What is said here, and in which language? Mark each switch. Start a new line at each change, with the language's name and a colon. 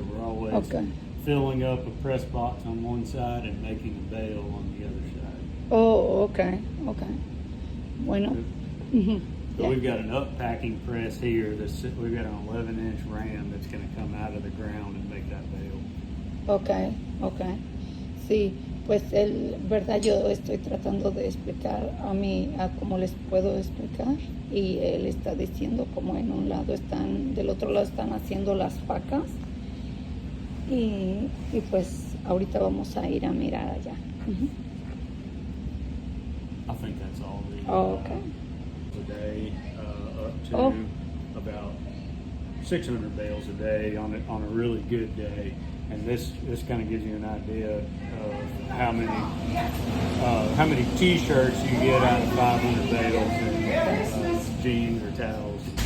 English: So we're always filling up a press box on one side and making a bale on the other side. Oh, okay. Bueno. So we've got an uppacking press here. We've got an 11-inch ram that's going to come out of the ground and make that bale. Okay.
Spanish: Sí, pues verdad, yo estoy tratando de explicar a cómo les puedo explicar, y él está diciendo como en un lado del otro lado están haciendo las pacas, y pues ahorita vamos a ir a mirar allá.
English: I think that's all Okay. a day, up to about 600 bales a day on a really good day. And this kind of gives you an idea of how many T-shirts you get out of 500 bales and jeans or towels.